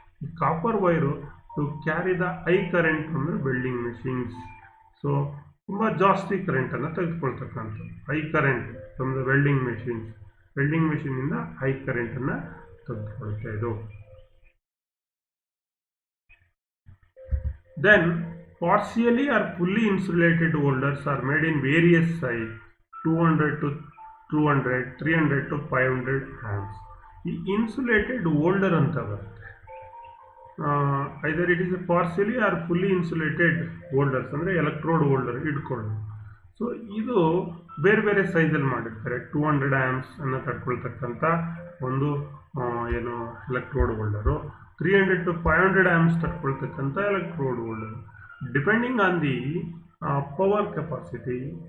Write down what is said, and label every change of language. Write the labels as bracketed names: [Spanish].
[English] ಈ copper wire to carry the high current from the welding machines. So [Kannada] ತುಂಬ ಜಾಸ್ತಿ ಕರೆಂಟನ್ನು ತೆಗೆದುಕೊಳ್ತಕ್ಕಂಥದ್ದು, [English] High current from the welding machines. [Kannada] Welding ಮೆಷಿನಿಂದ high ಕರೆಂಟನ್ನು ತೆಗೆದುಕೊಳ್ತಾ ಇದು. [English] Then partially or fully insulated holders are made in various size 200 to 200, 300 to 500 amps. [Kannada] ಈ insulated holder ಅಂತ ಬರುತ್ತೆ. [English] either it is a partially or fully insulated holders [Kannada] ಅಂದರೆ electrode holder ಇಟ್ಕೊಳ್ಳೋದು. So ಇದು ಬೇರೆ ಬೇರೆ ಸೈಜಲ್ಲಿ ಮಾಡಿರ್ತಾರೆ. 200 ಆ್ಯಂಪ್ಸ್ ಅನ್ನು ತಡ್ಕೊಳ್ತಕ್ಕಂಥ ಒಂದು ಏನು electrode holder, 300 to 500 ಆ್ಯಂಪ್ಸ್ ತಡ್ಕೊಳ್ತಕ್ಕಂಥ electrode holder, [English] Depending on the power capacity.